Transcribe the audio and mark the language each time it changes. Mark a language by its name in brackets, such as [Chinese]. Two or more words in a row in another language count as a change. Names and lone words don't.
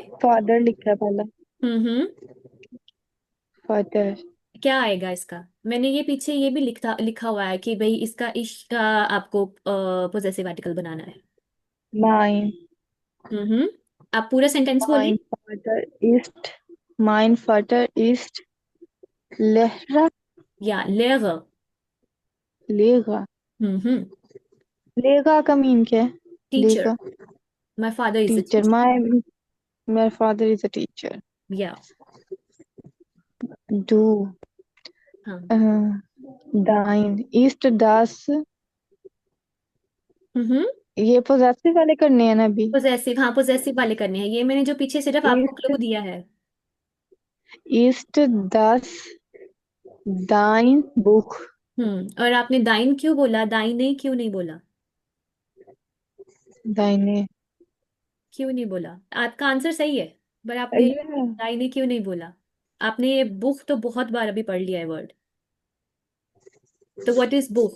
[Hindi] फादर लिखा है पहला हम्म। फादर क्या आएगा इसका? मैंने ये पीछे ये भी लिखा लिखा हुआ है कि भाई इसका इश्क का आपको पोजेसिव आर्टिकल बनाना है। [German] mein [Hindi] हम्म। आप पूरा सेंटेंस बोलिए। [German] mein Vater ist mein Vater ist Lehrer या लेगर। Lehrer हम्म। [Hindi] लेगा का मीन क्या है [English] टीचर, [German] लेगा [English] my father is a टीचर टीचर। my father is a teacher [German] या। du [Hindi] हाँ। [German] dein ist das हम्म। [Hindi] ये पोजेसिव वाले करने हैं ना अभी पोजेसिव, हाँ पोजेसिव वाले करने हैं, ये मैंने जो पीछे सिर्फ आपको [German] ist [Hindi] क्लू दिया है। [German] ist das dein Buch [Hindi] और आपने दाइन क्यों बोला, दाइने क्यों नहीं बोला? [German] deine [Hindi] क्यों नहीं बोला? आपका आंसर सही है, पर आपने [English] yeah, [Hindi] दाइने क्यों नहीं बोला? आपने ये बुक तो बहुत बार अभी पढ़ लिया है वर्ड। तो [English] what is book?